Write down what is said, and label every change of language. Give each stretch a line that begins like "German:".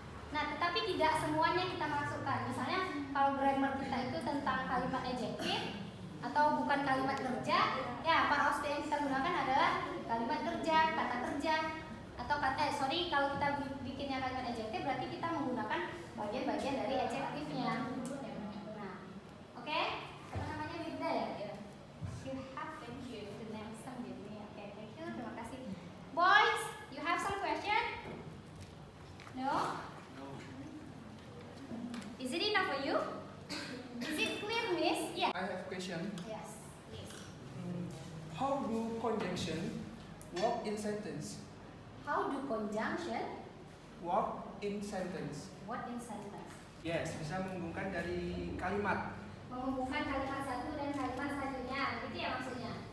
Indonesian: Nah, tetapi tidak semuanya kita masukkan. Misalnya kalau grammar kita itu tentang kalimat adjektif atau bukan kalimat kerja, ya part of speech yang kita gunakan adalah kalimat kerja, kata kerja, atau kalau kita bikinnya kalimat adjektif berarti kita menggunakan bagian-bagian dari adjektifnya. Nah, oke? Apa namanya Widda ya?
English: You have thank you to name some with me. Oke, thank you.
Indonesian: Terima kasih.
English: Boys, you have some question? No? Is it enough for you? Is it clear, Miss? Yeah. I have question. Yes, please. How do conjunction work in sentence? How do conjunction Work in sentence. what in sentence?
Indonesian: Yes, bisa menghubungkan dari kalimat. Menghubungkan kalimat satu dan kalimat selanjutnya, gitu ya maksudnya.